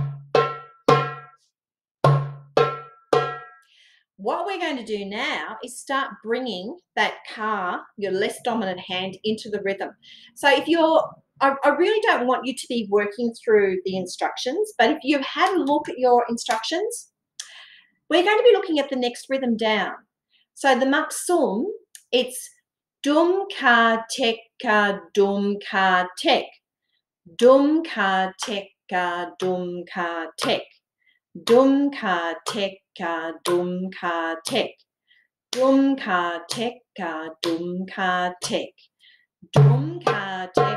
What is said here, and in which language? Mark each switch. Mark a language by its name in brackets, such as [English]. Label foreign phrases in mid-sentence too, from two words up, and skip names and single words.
[English] What we're going to do now is start bringing that ka, your less dominant hand, into the rhythm. So if you're, I really don't want you to be working through the instructions, but if you've had a look at your instructions, we're going to be looking at the next rhythm down. So the Maksoum, it's dum ka tek ka dum ka tek, dum ka tek ka dum ka tek, dum ka tek ka dum ka tek, dum ka tek ka dum ka tek, dum ka tek